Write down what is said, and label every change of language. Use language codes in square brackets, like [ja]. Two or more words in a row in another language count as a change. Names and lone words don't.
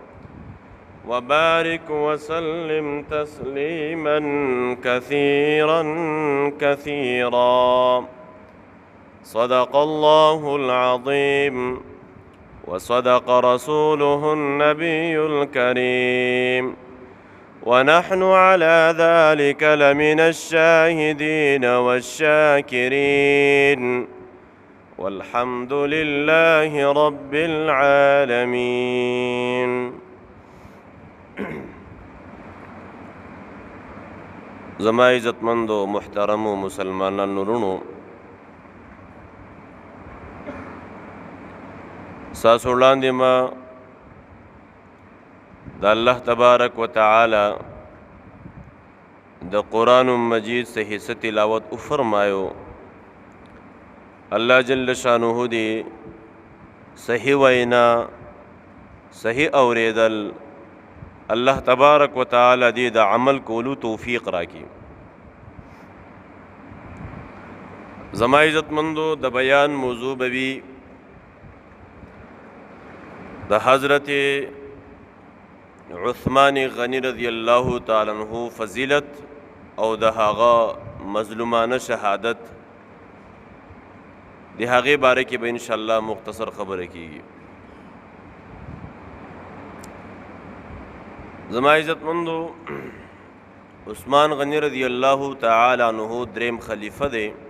[ar] وبارك وسلم تسليما كثيرا كثيرا صدق الله العظيم وصدق رسوله النبي الكريم ونحن على ذلك لمن الشاهدين والشاكرين والحمد لله رب [ps] العالمين زما عزتمندو محترمو مسلمانانو ورونو ساسو وړاندې ما د [ar] الله تبارک وتعالی [ps] د قرآن مجید [ur] سے حصہ [ps] تلاوت فرمایو [ar] الله جل شانه [ps] دی صحیح وینا صحیح اوریدل [ar] الله تبارک وتعالی [ps] دی د عمل کولو توفیق راکړي زما عزتمندو د بیان موضوع بوي د حضرت عثمان غنی [ar] رضی اللہ تعالی عنہ [ps] فضیلت او د هغه مظلومانه شهادت د هغه باره کې به [ar] ان شاء الله [ps] مختصر خبره کیږي زما عزتمندو عثمان غنی [ar] رضی اللہ تعالی عنہ [ps] دریم خلیفہ دی